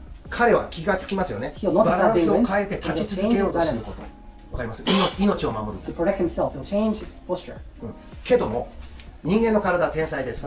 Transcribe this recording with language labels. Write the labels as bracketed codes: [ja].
[ja] 彼は気がつきますよね。 [en] He'll notice [ja] バランスを [en] that big wind, [ja] 変えて立ち続けようとすること。わかります？命を守る。 [en] to protect himself, he'll change his posture. [ja] けども人間の体は天才です。